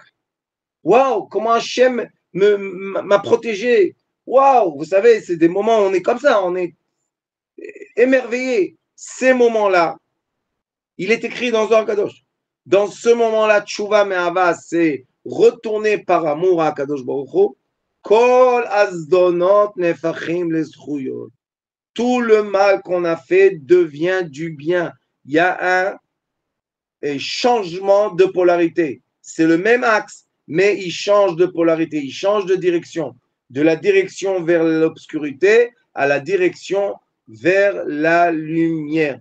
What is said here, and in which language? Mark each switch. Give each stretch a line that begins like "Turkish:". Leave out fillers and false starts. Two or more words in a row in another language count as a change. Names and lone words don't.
French: Waouh, comment Hachem m'a protégé! Waouh, vous savez, c'est des moments où on est comme ça, on est émerveillé. Ces moments-là, il est écrit dans Zohar Kadosh. Dans ce moment-là,
Hebrew: תשובה מאהבה,
French: c'est retourner par amour à
Hebrew: קדוש ברוך הוא. כל הזדונות נהפכים לזכויות.
French: Tout le mal qu'on a fait devient du bien. Il y a un changement de polarité. C'est le même axe, mais il change de polarité, il change de direction. De la direction vers l'obscurité à la direction vers la lumière.